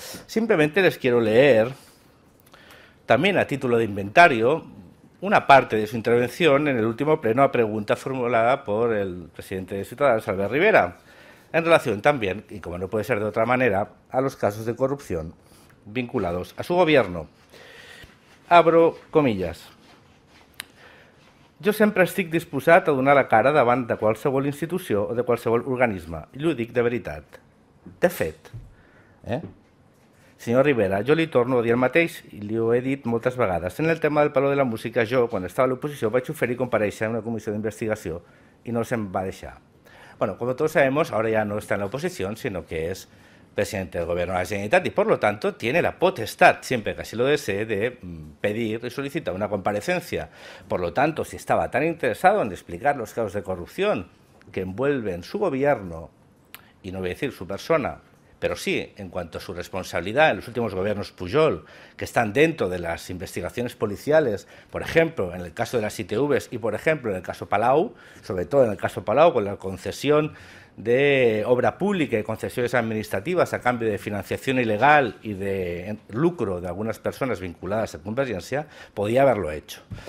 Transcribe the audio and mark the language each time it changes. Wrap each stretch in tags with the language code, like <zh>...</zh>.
<es>Simplemente les quiero leer, también a título de inventario, una parte de su intervención en el último pleno a pregunta formulada por el presidente de Ciudadanos, Albert Rivera, en relación también, y como no puede ser de otra manera, a los casos de corrupción vinculados a su gobierno. Abro comillas.</es> <ca>Jo sempre estic disposat a donar la cara davant de qualsevol institució o de qualsevol organisme, i ho dic de veritat. De fet, senyor Rivera, jo li torno a dir el mateix, i li ho he dit moltes vegades. En el tema del Palau de la Música, jo, quan estava a l'oposició, vaig oferir comparèixer en una comissió d'investigació i no se'm va deixar.</ca> <es>Bueno, como todos sabemos, ahora ya no está en la oposición, sino que es presidente del Gobierno de la Generalitat y, por lo tanto, tiene la potestad, siempre que así lo desee, de pedir y solicitar una comparecencia. Por lo tanto, si estaba tan interesado en explicar los casos de corrupción que envuelven su gobierno, y no voy a decir su persona, pero sí en cuanto a su responsabilidad en los últimos gobiernos Pujol, que están dentro de las investigaciones policiales, por ejemplo, en el caso de las ITVs y, por ejemplo, en el caso Palau, sobre todo en el caso Palau, con la concesión de obra pública y concesiones administrativas a cambio de financiación ilegal y de lucro de algunas personas vinculadas a Convergència, podía haberlo hecho.</es>